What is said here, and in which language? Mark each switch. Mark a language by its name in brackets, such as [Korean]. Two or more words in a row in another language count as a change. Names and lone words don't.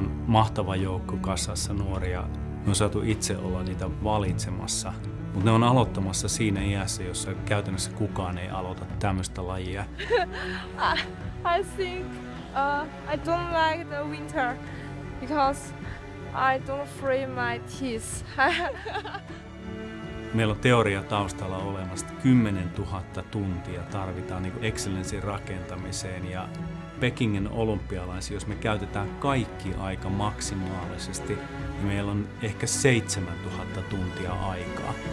[Finnish] mahtava joukko kasassa nuoria. Me on saatu itse olla niitä valitsemassa, mutta ne on aloittamassa siinä iässä, jossa käytännössä kukaan ei aloita tämmöistä lajia. [English] I think I don't like the winter because I don't free my teeth. [Finnish] Meillä on teoria taustalla olemassa, 10 000 tuntia tarvitaan niin excellenssin rakentamiseen ja Pekingin olympialaisia, jos me käytetään kaikki aika maksimaalisesti, niin meillä on ehkä 7 000 tuntia aikaa.